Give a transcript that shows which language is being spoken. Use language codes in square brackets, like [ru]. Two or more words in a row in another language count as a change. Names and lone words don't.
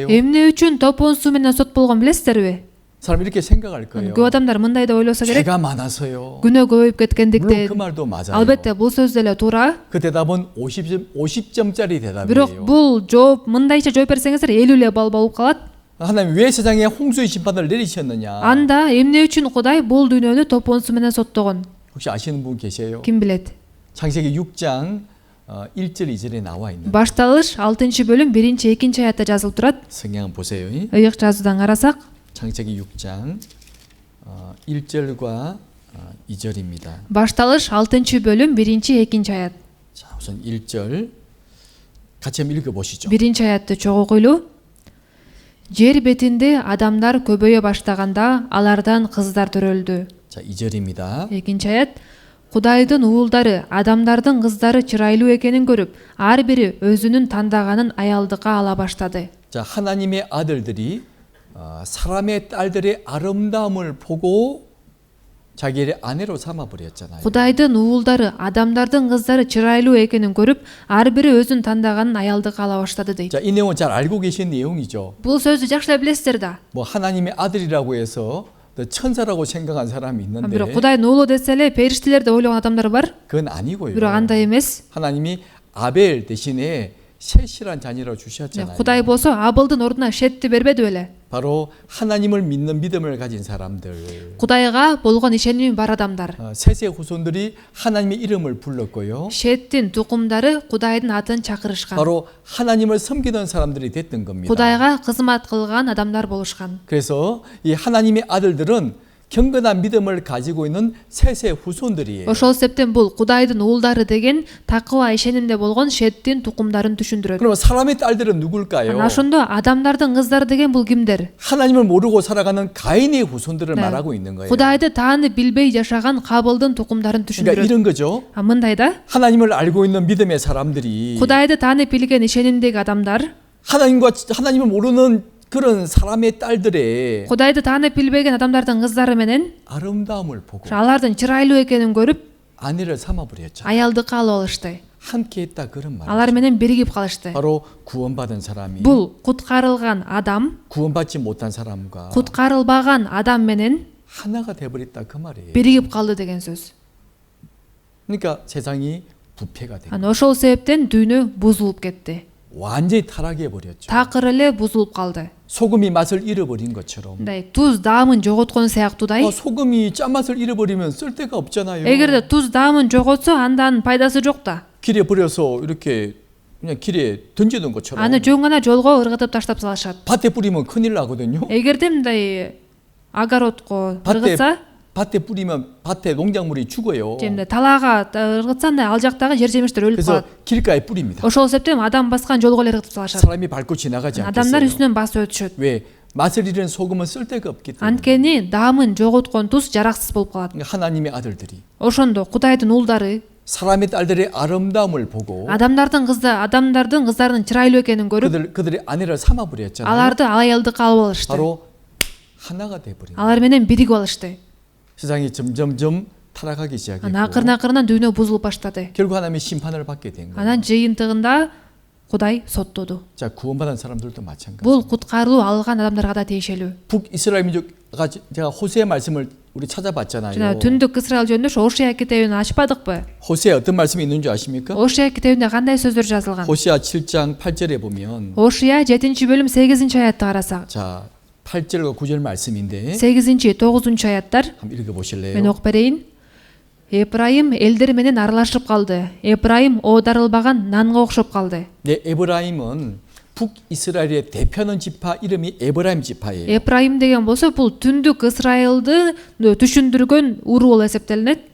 [ky] Эмне үчүн топон суу менен сот болгон билесиздерби? [ko] 사람 이렇게 생각할 거예요. [ky] көп адамдар мындай да ойлосо керек. [ko] 죄가 많아서요. [ky] күнөө көбөйүп [ko] 물론 그 [ky] кеткендиктен. [ko] 말도 맞아요. [ky] Албетте бул сөз деле туура. [ko] 그 대답은 50점짜리 [ky] Бирок [ko] 대답이에요. [ky] бул жооп мындайча жооп берсеңиздер 50 балл болуп калат. [ko] 하나님 왜 세상에 홍수의 심판을 내리셨느냐? [ky] Анда эмне үчүн Кудай бул дүйнөнү топон суу менен соттогон? [ko] 혹시 아시는 분 계세요? [ky] Ким билет? [ko] 창세기 6장 1절 2절에 나와 있는 [ky] Башталыш 6-бөлүм 1-2 аятта жазылып турат. [ko] 성경 보세요. [ky] Ыйык жазуудан карасак, [ko] 창세기 6장 1절과 2절입니다. [ky] Башталыш 6 bölüm 1-2 аят. [ko] 자, 우선 1절 같이 한번 읽어보시죠. [ky] 1 аятты чогуу койлуу. Жер бетинде адамдар көбөйө баштаганда алардан кыздар төрөлдү. [ko] 자, 2절입니다. [ky] 2 аят. Кудайдын уулдары адамдардын кыздары чырайлуу экенин көрүп, ар бири өзүнүн тандаганын аялдыкка ала баштады. [ko] 자, 하나님의 아들들이 사람의 딸들의 아름다움을 보고 자기의 아내로 삼아버렸잖아요. [ky] Кудайдын уулдары адамдардын кыздары чырайлуу экенин көрүп, ар бири өзүнүн тандаганын аялдыкка ала баштады дейт. [ko] 자, 이 내용은 잘 알고 계신 내용이죠. [ky] Бул сөздү жакшылап билесиздер да. [ko] 뭐 하나님의 아들이라고 해서 천사라고 생각한 사람이 있는데 [ky] Бирок Кудайдын уулу десе эле периштелер деп ойлогон адамдар бар. [ko] 그건 아니고요. [ky] Бирок андай эмес. [ko] 하나님이 아벨 대신에 셋이란 자녀를 주셨잖아요. [ky] Кудай болсо Абылдын ордуна Шетти бербеди беле. [ko] 바로 하나님을 믿는 믿음을 가진 사람들. [ky] Кудайга болгон ишеними бар адамдар. [ko] 셋의 후손들이 하나님의 이름을 불렀고요. [ky] Шеттин тукумдары Кудайдын атын чакырышкан. [ko] 바로 하나님을 섬기던 사람들이 됐던 겁니다. [ky] Кудайга кызмат кылган адамдар болушкан. [ko] 그래서 이 하나님의 아들들은 경건한 믿음을 가지고 있는 셋의 후손들이에요. [ky] Ошол себептен бул Кудайдын уулдары деген такыба ишенимде болгон Шеттин тукумдарын түшүндүрөт. [ko] 그럼 사람의 딸들은 누굴까요? [ky] Ana ошондо адамдардын кыздары деген бул кимдер? [ko] 하나님을 모르고 살아가는 가인의 후손들을 말하고 있는 거예요. [ky] Кудайды таанып билбей жашаган Кабылдын тукумдарын [ko] 그러니까 [ky] түшүндүрөт. [ko] 이런 거죠. [ky] Мындай да. [ko] 하나님을 알고 있는 믿음의 사람들이 [ky] Кудайды таанып билген ишенимдеги адамдар [ko] 하나님을 모르는 그런 사람의 딸들의 [ky] Кудайды таанып билбеген адамдардын кыздары менен [ko] 아름다움을 보고 [ky] алардын чырайлуу экенин көрүп, [ko] 아내를 삼아버렸죠. [ky] аялдыкка алып алышты. [ko] 함께 했다 그런 말. [ky] Алар менен биригип калышты. [ko] 바로 구원받은 사람이 [ky] Бул куткарылган адам [ko] 구원받지 못한 사람과 [ky] куткарылбаган адам менен [ko] 하나가 돼버렸다 그 말이에요. [ky] биригип калды деген сөз. [ko] 그러니까 세상이 부패가 된 거예요. [ky] Ана ошол себептен дүйнө бузулуп кетти. [ko] 완전히 타락해 버렸죠. [ky] Такыр эле бузулуп калды. [ko] 소금이 맛을 잃어버린 것처럼. [ky] Мындай туз даамын жоготкон сыяктуудай. [ko] 소금이 짠맛을 잃어버리면 쓸 데가 없잖아요. [ky] Эгерде туз даамын жоготсо, андан пайдасы жок да. [ko] 길에 버려서 이렇게 그냥 길에 던지는 것처럼. [ky] Аны жөн гана жолго ыргытып таштап салышат. [ko] 밭에 뿌리면 큰일 나거든요. [ky] Эгерде мындай огородко ыргытса, [ko] 밭에 뿌리면 밭에 농작물이 죽어요. [ky] же мындай талаага ыргытса, ал жактагы жер жемиштер өлүп [ko] 그래서 [ky] калат. [ko] 길가에 뿌립니다. [ky] Ошол себептен адам баскан жолго эле ыргытып салышат. [ko] 사람이 밟고 지나가지 [ky] Адамдар [ko] 않겠어요. [ky] үстүнөн басып өтүшөт. [ko] 왜? 맛을 잃은 소금은 쓸 데가 없기 때문에. [ky] Анткени даамын жоготкон туз жараксыз болуп калат. [ko] 그러니까 하나님의 아들들이 [ky] Ошондо Кудайдын уулдары [ko] 사람의 딸들의 아름다움을 보고 [ky] адамдардын кыздарынын чырайлуу экенин көрүп, [ko] 그들의 아내를 삼아버렸잖아요. [ky] аларды аялдыкка алып алышты. [ko] 바로 하나가 돼버린 거예요. [ky] Алар менен биригип алышты. [ko] 세상이 점점점 타락하기 [ky] Ана [ko] 시작했고 [ky] акырын дүйнө бузулуп баштады. [ko] 결국 하나님의 심판을 받게 된 거예요. [ky] Анан жыйынтыгында Кудай соттоду. [ko] 자, 구원받은 사람들도 마찬가지. [ky] Бул куткарылуу алган адамдарга да тиешелүү. [ko] 북이스라엘 민족가 제가 호세의 말씀을 우리 찾아봤잖아요. [ky] Жана түндүк Исраил жөнүндө Ошия китебин ачпадыкпы? [ko] 호세에 어떤 말씀이 있는 줄 아십니까? [ky] Ошия китебинде кандай сөздөр жазылган? [ko] 호세아 7장 8절에 보면 [ky] Ошия 7-бөлүм 8-аятты карасак. [ko] 자, 8절과 9절 말씀인데 [ky] 8-9 аяттар [ko] 한번 읽어 [ky] мен [ko] 보실래요? [ky] окуп берейин. Эпрайым элдер менен аралашып калды. Эпрайым оодарылбаган нанга окшоп калды. [ko] 네, 에브라임은 북이스라엘의 대표하는 지파 이름이 에브라임 지파예요. [ky] Эпрайым деген болсо бул түндүк Исраилды түшүндүргөн уру болуп эсептелинет.